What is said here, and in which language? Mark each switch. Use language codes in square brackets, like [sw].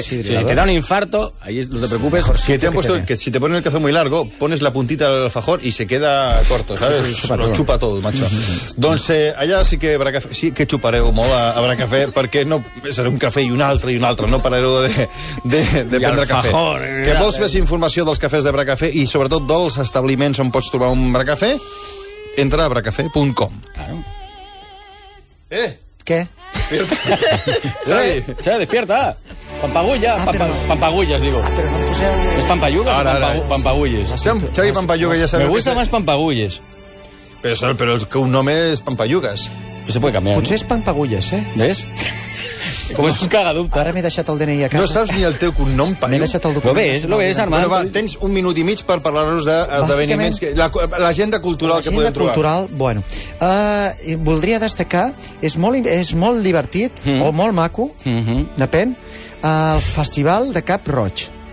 [es] Si te da un infarto, ahí no te preocupes. Si te han puesto, que si te ponen el café muy largo, pones la puntita del alfajor y se queda corto, ¿sabes? Chupa todo, macho. Entonces, allá sí que habrá café, sí que chuparé como habrá café, porque no seré un café y un altre, [ca] no pararé de prendre [es] alfajor, café. [ca] Que vols més informació dels cafès de bracafé i sobretot dels establiments on pots trobar un bracafé, entra a bracafé.com. [es] Claro. ¿Qué? Xavi, despierta. Pampagullas, digo. Pero no, ¿Pampayugas ahora, Pampagulles? Xavi Pampayuga, ya sabes. Me gusta más Pampagulles. Pero el que un nombre es Pampayugas. Pues se puede cambiar. [ca] Potser es Pampagulles, ¿Ves? Com és un cagadubte. Ara m'he deixat el DNI a casa. No saps ni el teu cognom, paio. M'he deixat el document. [es] Lo ves, Armand. [ca] Bueno, va, tens un minut i mig per parlar-nos d'esdeveniments. L'agenda cultural que podem trobar. L'agenda cultural, bueno. Voldria destacar, és molt divertit, o molt maco, depèn, el Festival de Cap Roig.